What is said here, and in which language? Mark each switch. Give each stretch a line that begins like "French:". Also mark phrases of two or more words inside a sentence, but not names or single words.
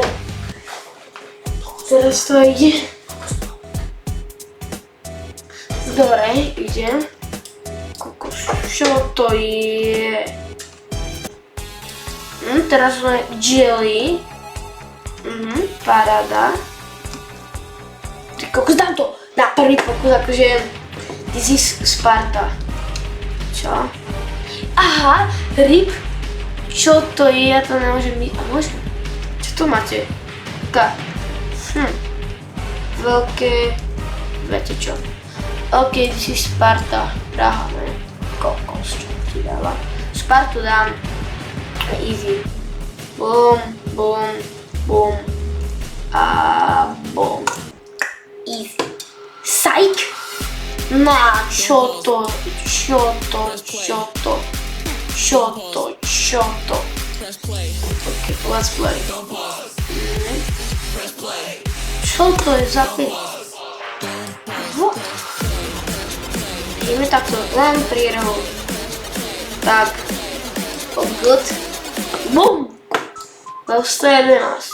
Slovak: Teraz to ide. Dobre, idem. Kokos, čo to je? Teraz máme jelly. Paráda. Ty kokos, dám to na prvý pokus, akože
English: this is Sparta.
Slovak: Čo? Aha, ryb. Čo to je? Ja to nemôžem byť. Môžem? Čo tu máte? Veľké... Viete čo?
English: OK, this is Sparta.
Slovak: Praha, ne? Kokos, čo ti dáva? Spartu dám. Easy. Bum. A bum. Easy. Psych! Na, čo to?
English: OK, let's play.
Slovak: Čo to je za pec? ideme takto len pri rohu.
English: Tak. Oh, good. Bum! Level 111.